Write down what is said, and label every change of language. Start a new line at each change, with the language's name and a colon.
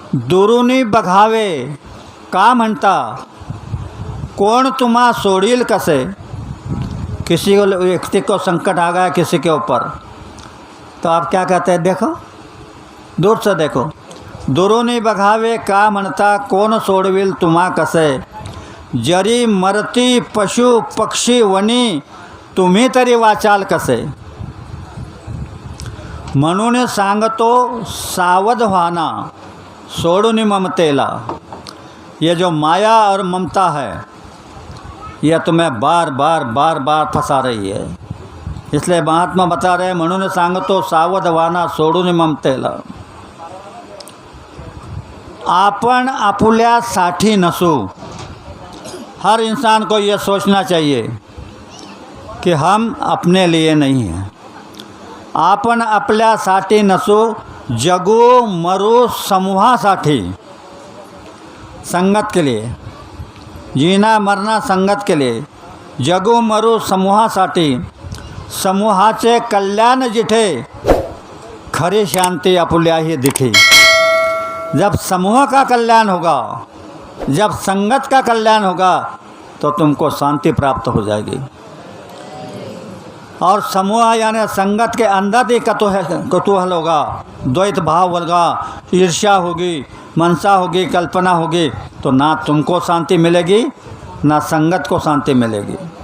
Marathi: दुरुनी बघावे का म्हणता, कौन तुम्हा सोडील कसे।
Hindi: किसी को व्यक्ति को संकट आ गया किसी के ऊपर, तो आप क्या कहते हैं, देखो दूर से देखो।
Marathi: दुरुनी बघावे का म्हणता, कौन सोडविल तुम्हा कसे। जरी मरती पशु पक्षी वनी, तुम्ही तरी वाचाल कसे। म्हणून सांगतो सावध व्हाना, सोडून ममतेला।
Hindi: ये जो माया और ममता है, यह तुम्हें बार बार फंसा रही है। इसलिए महात्मा बता रहे,
Marathi: म्हणून सांगतो सावध व्हाना, सोडून ममतेला। आपण आपुल्यासाठी नसू।
Hindi: हर इंसान को यह सोचना चाहिए कि हम अपने लिए नहीं हैं।
Marathi: आपण आपल्यासाठी नसू, जगू मरू समूहासाठी।
Hindi: संगत के लिए जीना मरना, संगत के लिए
Marathi: जगू मरू समूहासाठी। समूहाचे कल्याण जिथे, खरी शांती आपुल्याही दिठी।
Hindi: जब समूह का कल्याण होगा, जब संगत का कल्याण होगा, तो तुमको शांति प्राप्त हो जाएगी। और समूह यानी संगत के अंदर ही कतूहल होगा, द्वैत भाव होगा, ईर्ष्या होगी, मनसा होगी, कल्पना होगी, तो ना तुमको शांति मिलेगी ना संगत को शांति मिलेगी।